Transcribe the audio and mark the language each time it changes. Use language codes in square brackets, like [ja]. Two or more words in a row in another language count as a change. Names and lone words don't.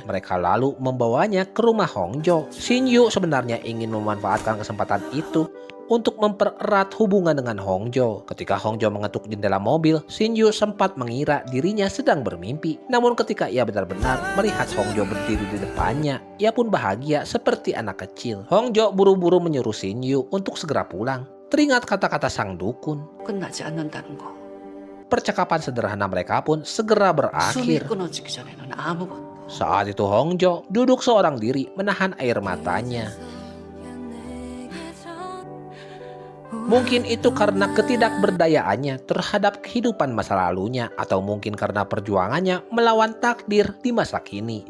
[id] Mereka lalu membawanya ke rumah Hongjo. Shinyu sebenarnya ingin memanfaatkan kesempatan itu untuk mempererat hubungan dengan Hongjo. Ketika Hongjo mengetuk jendela mobil, Shinyu sempat mengira dirinya sedang bermimpi. Namun ketika ia benar-benar melihat Hongjo berdiri di depannya, ia pun bahagia seperti anak kecil. Hongjo buru-buru menyuruh Shinyu untuk segera pulang. Teringat kata-kata sang dukun. [ko] 끝나지 않는다는 거. [id] Percakapan sederhana mereka pun segera [ko] 숨이 [id] berakhir. [ko] 끊어지기 전에는 아무것도. [id] Saat itu Hongjo duduk seorang diri menahan air matanya. Mungkin itu karena ketidakberdayaannya terhadap kehidupan masa lalunya, atau mungkin karena perjuangannya melawan takdir di masa kini.